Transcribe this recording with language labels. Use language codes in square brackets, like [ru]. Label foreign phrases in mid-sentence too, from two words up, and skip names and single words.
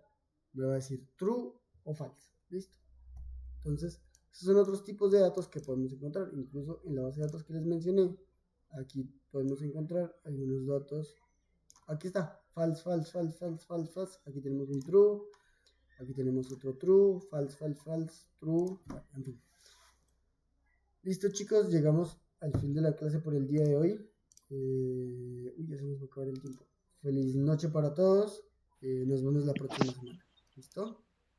[es] Me va a decir true o falso. ¿Listo? Entonces, esos son otros tipos de datos que podemos encontrar. Incluso en la base de datos que les mencioné, aquí podemos encontrar algunos datos. Aquí está, [en] false, false, false, false, false, false. [es] Aquí tenemos un true. Aquí tenemos otro [en] true, false, false, false, true. [es] Bueno, en fin. Listo, chicos, llegamos al fin de la clase por el día de hoy. Ya se nos va a acabar el tiempo. Feliz noche para todos. Nos vemos la próxima semana. ¿Listo?